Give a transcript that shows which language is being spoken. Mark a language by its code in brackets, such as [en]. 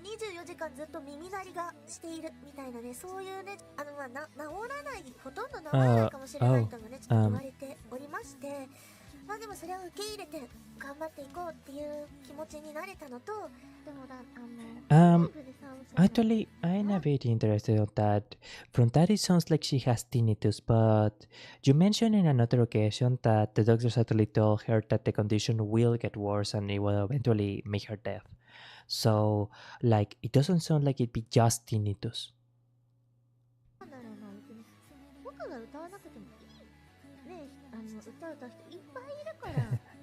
[ja] 24時間ずっと耳鳴りがしているみたいなね、そういうね、まあ、治らない、ほとんど治らないかもしれないともね、ちょっと言われておりまして、まあでもそれを受け入れて頑張っていこうっていう気持ちになれたのと、でも [en] Um, Actually, I'm a bit interested on that. From that, it sounds like she has tinnitus, but you mentioned in another occasion that the doctors actually told her that the condition will get worse and it will eventually make her deaf. So, like, it doesn't sound like it'd be just tinnitus. [ja] なんだろうな、別に僕が歌わなくてもいいね、歌う人いっぱいいるから。